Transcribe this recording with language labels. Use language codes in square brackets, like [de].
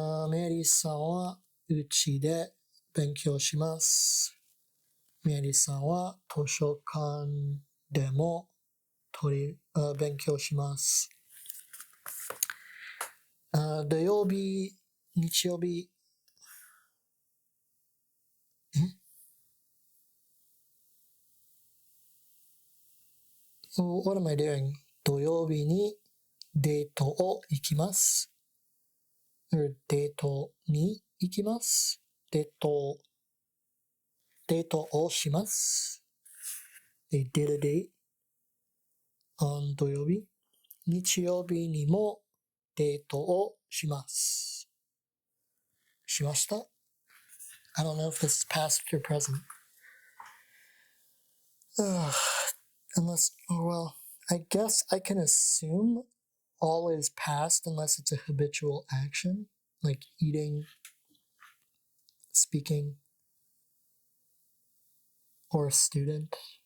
[ja] メリーさんはうちで勉強します。メリーさんは図書館でも勉強します。土曜日、日曜日、 [en] What am I doing? [ja] 土曜日にデートを行きます。デートに行きます。デートをします。 [en] They did a date on 土曜日。 [ja] 日曜日にもデートをします。しました？ [en] I don't know if this is past or present. Well, I guess I can assume all is past unless it's a habitual action, like eating, speaking, or a student.